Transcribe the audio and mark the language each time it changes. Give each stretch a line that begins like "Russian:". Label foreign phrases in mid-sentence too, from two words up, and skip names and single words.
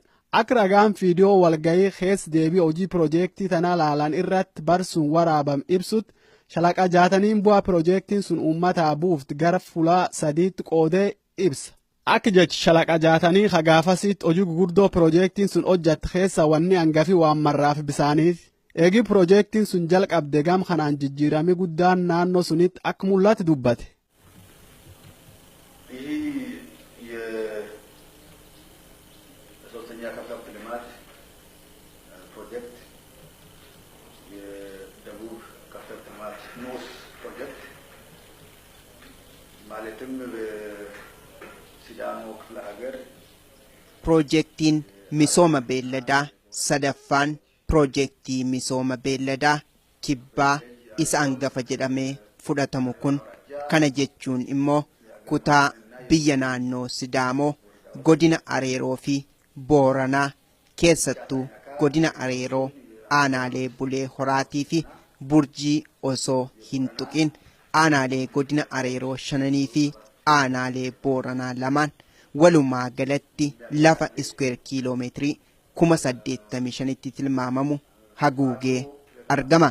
Oromo: Akka ragaan viidiyoo walgayii keessa deebii hojii piroojeektii tanaa laalan irratti bar sun waraabam ibsutti shalaqa jaataniin bu'aa piroojeektiin sun uummataa buufti gara fulaa sadiitti qoodee ibsa. Akka jechi shalaqa jaatanii hagaafasitti hojii guguddoo piroojeektiin sun hojjette keessa wanni hangafi waan marraaf bisaaniiti. Eegi piroojeektiin sun jalqabde gam kanaan jijjiirame guddaan naannoo sunitti akka mul'atu dubbate.
Amharic: ይህ የሶስተኛ ከፍታ ልማት ፕሮጀክት የደቡብ ከፍታ ልማት ንዑስ ፕሮጀክት ማለትም በሲዳሞ ክፍለ ሀገር
Oromo: Piroojeektiin misooma beelladaa sadaffaan Piroojeektii misooma beelladaa kibbaa isa hangafa jedhamee fudhatamu kun kana jechuun immoo kutaa biyya naannoo Sidaamoo godina Areeroo fi Booranaa keessattuu godina Areeroo aanaalee Bulee Horaatii fi Burjii osoo hin tuqin aanaalee godina Areeroo 5 fi aanaalee Booranaa 2 walumaa galatti lafa iskuweer kiiloomeetirii 85,000tti tilmaamamu haguugee argama.